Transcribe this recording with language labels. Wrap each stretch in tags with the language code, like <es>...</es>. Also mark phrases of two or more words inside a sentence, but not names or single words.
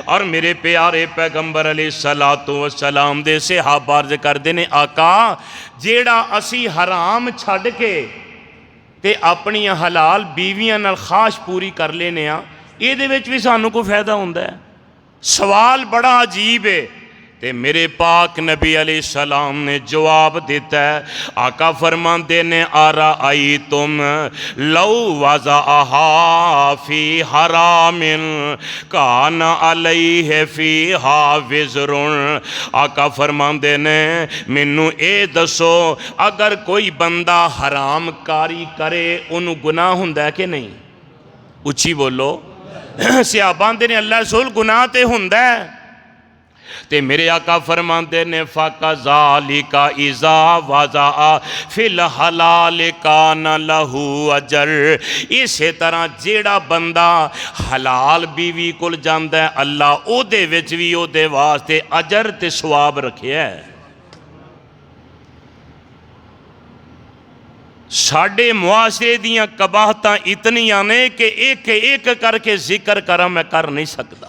<pa>اور میرے پیارے پیغمبر</pa> <ar>عليه الصلاة والسلام</ar> <pa>دے صحابہ عرض کردے نے آقا جیہڑا اسی حرام چھڈ کے تے اپنی حلال بیویاں نال خواہش پوری کر لینے آں، ایہدے وچ بھی سانوں کوئی فائدہ ہوندا ہے?</pa> <ur>سوال بڑا عجیب ہے.</ur> <pa>تے میرے پاک نبی علیہ السلام نے جواب دتا ہے. آقا فرماندے نے</pa> <ar>أرأيتم لو وضعها في حرام كان عليه فيها وزر.</ar> <pa>آقا فرماندے نے مینوں یہ دسو اگر کوئی بندہ حرام کاری کرے اونہوں گناہ ہوندا ہے کہ نہیں? اچی بولو. صحابہ نے اللہ رسول گناہ تے ہوندا ہے. تے میرے آقا فرماندے نے</pa> <ar>فكذلك إذا وضعها في الحلال كان له أجر.</ar> <pa>اسے طرح جیہڑا بندہ حلال بیوی کول جاندا ہے اللہ اودے وچ بھی اودے واسطے اجر تے ثواب رکھیا ہے. ساڈے معاشرے دیاں قباحتاں اتنیاں نے کہ ایک ایک کرکے ذکر کراں میں کر نہیں سکتا.</pa>